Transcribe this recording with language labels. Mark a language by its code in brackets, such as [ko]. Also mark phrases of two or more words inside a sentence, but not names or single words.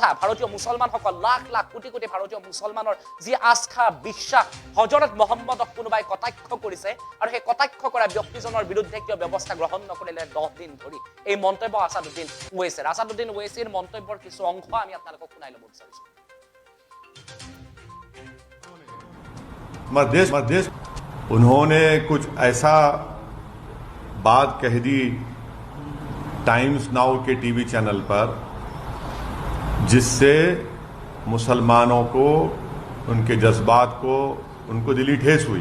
[as] ভাৰতীয় মুছলমানসকল লাখ লাখ কোটি কোটি ভাৰতীয় মুছলমানৰ যি আস্থা বিশ্বাস, হজৰত মহম্মদক কোনোবাই কটাক্ষ কৰিছে আৰু সেই কটাক্ষ কৰা ব্যক্তিজনৰ বিৰুদ্ধে কিয় ব্যৱস্থা গ্ৰহণ নকৰিলে 10 দিন ধৰি? এই মন্তব্য আছাদুদ্দিন ওৱেইছিৰ। আছাদুদ্দিন ওৱেইছিৰ মন্তব্যৰ কিছু অংশ আমি আপোনালোকক শুনাই ল'ব বিচাৰিছো। [hi] मध्य उन्होंने कुछ ऐसा बात कह दी टाइम्स नाउ के टीवी चैनल पर जिससे मुसलमानों को उनके जज्बात को, उनको दिली ठेस हुई।